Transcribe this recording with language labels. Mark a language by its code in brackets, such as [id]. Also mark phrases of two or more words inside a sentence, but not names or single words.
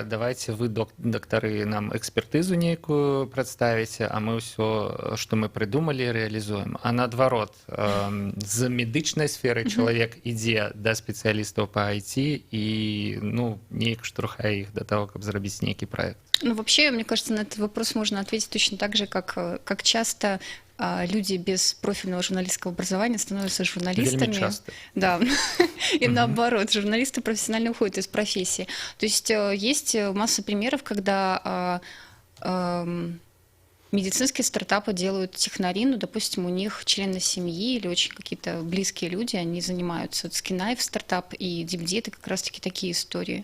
[be] Давайте вы, дактары, нам экспертызу нейкую прадставіце, а мы ўсё, што мы прыдумалі, рэалізуем. А наадварот, з медычнай сферы чалавек ідзе да спецыялістаў па IT і, ну, неяк штурхае іх да таго, каб зрабіць нейкі праект. Ну, [ru] вообще, мне кажется, на этот вопрос можно ответить точно так же, как часто люди без профильного журналистского образования становятся журналистами. Вельми часто. Да. И наоборот, журналисты профессионально уходят из профессии. То есть есть масса примеров, когда медицинские стартапы делают технари, ну, допустим, у них члены семьи или очень какие-то близкие люди, они занимаются скинайв стартап и DVD, это как раз-таки такие истории.